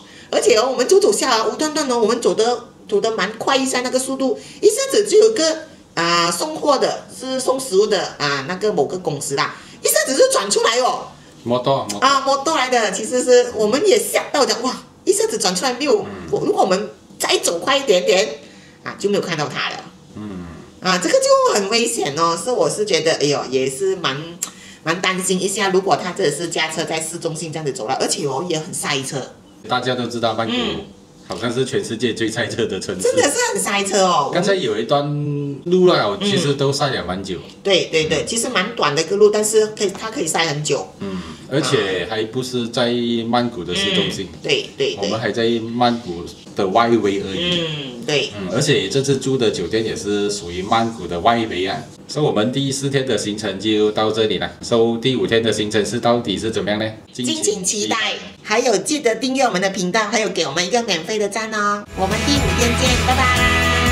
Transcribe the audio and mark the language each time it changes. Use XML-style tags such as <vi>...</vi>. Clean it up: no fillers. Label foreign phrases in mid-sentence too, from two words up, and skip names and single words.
<zh>而且哦，我們走下無端端哦，我們走得蠻快一下，那個速度一下子就有個送貨的，是送食物的那個某個公司啦，一下子就轉出來哦。摩托來的，其實是我們也嚇到講哇。一下子轉出來沒有，如果我們再走快一點點就沒有看到它了。這個就很危險哦。我是覺得，哎呦，也是蠻擔心一下，如果他真的是駕車在市中心這樣子走了，而且也很塞車。大家都知道曼谷好像是全世界最塞車的城市，真的是很塞車哦。剛才有一段路啦，其實都塞了蠻久。對，其實蠻短的一個路，但是它可以塞很久。而且還不是在曼谷的市中心，對，我們還在曼谷的外圍而已。對，而且這次住的酒店也是屬於曼谷的外圍啊。所以我們第4天的行程就到這裡了。第5天的行程是到底是怎麼樣呢？敬請期待。還有記得訂閱我們的頻道，還有給我們一個免費的讚哦。我們第5天見，拜拜。</zh>